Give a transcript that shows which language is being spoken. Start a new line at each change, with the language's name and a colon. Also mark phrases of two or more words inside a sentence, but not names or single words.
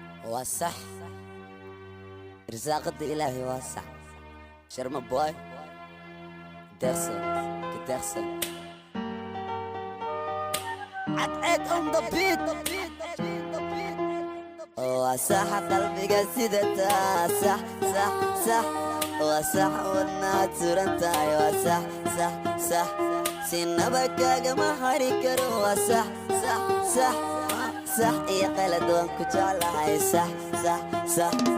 Somali: Waa sax. Irsaaqada Ilaahay waa sax. Sharma boy. Deeqsan, ka deeqsan. Cadceed
English: on the beat.
Somali: Waa sax qalbiga sida taa, sax, sax, sax. Waa sax wadnaad suran tahay, waa sax, sax, sax. Sinaba kaagama hari karo, waa sax, sax, sax. Sax iyo qalad waan ku jeclahay, sax, sax, sax.